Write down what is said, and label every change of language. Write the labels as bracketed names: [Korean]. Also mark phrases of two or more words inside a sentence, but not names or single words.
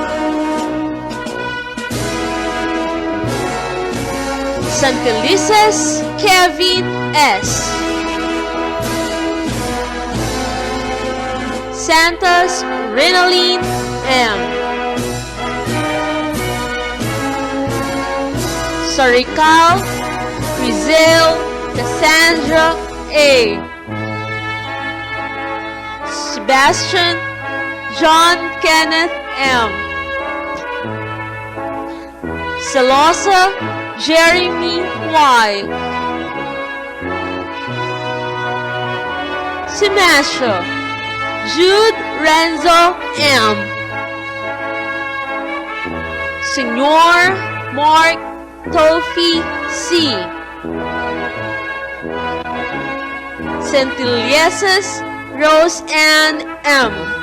[Filipino] Santelices Kevin S. Santos Rinaline M. Sarical Rizal Cassandra A. Sebastian John Kenneth M. Celosa Jeremy Y. Simasho Jude Renzo M. Senor Mark Tofi C. Centilieses Rose Ann M.